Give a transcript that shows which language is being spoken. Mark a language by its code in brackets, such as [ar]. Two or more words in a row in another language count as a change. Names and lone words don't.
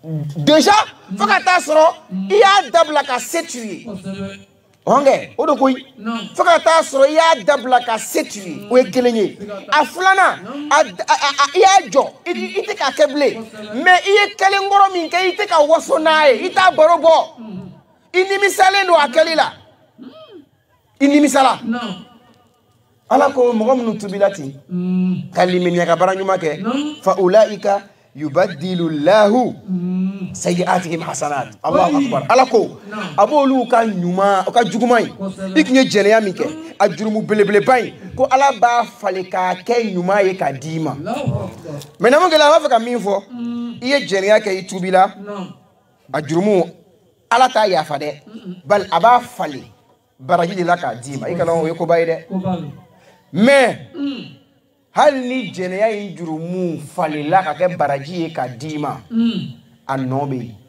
[bm] déjà faut ka taa sɔrɔ i y'a dabila ka se tu ye ɔnkɛ o de koyi fo ka taa sɔrɔ i y'a dabila ka se tu ye o ye kelen ye a filanan i y'a jɔ i tɛ k'a kɛ bilen mais i ye kelen kɔrɔ min kɛ i tɛ ka waso n'a ye i t'a baro bɔ i nimisalen don a kɛli la i nimisala ala ko mɔgɔ minnu tubila ten ka limaniya ka baara ɲuman kɛ [ar] فأولئك يبدل الله سيئاتهم حسنات الله أكبر [bm] ala ko a b'olu ka ɲuman o ka juguman i tun ye jɛnɛya min kɛ a jurumu belebeleba in ko ala b'a falen k'a kɛ ɲuman ye k'a d'i ma mais na mun kɛra a b'a fɛ ka min fɔ i ye jɛnɛya kɛ i tubila a jurumu ala t'a yafa dɛ bali a b'a falen baraji de la k'a d'i ma i kana o ye koba ye dɛ mais hali ni jɛnɛya in jurumu falela ka kɛ baraji ye k'a d'i ma a nɔ bɛ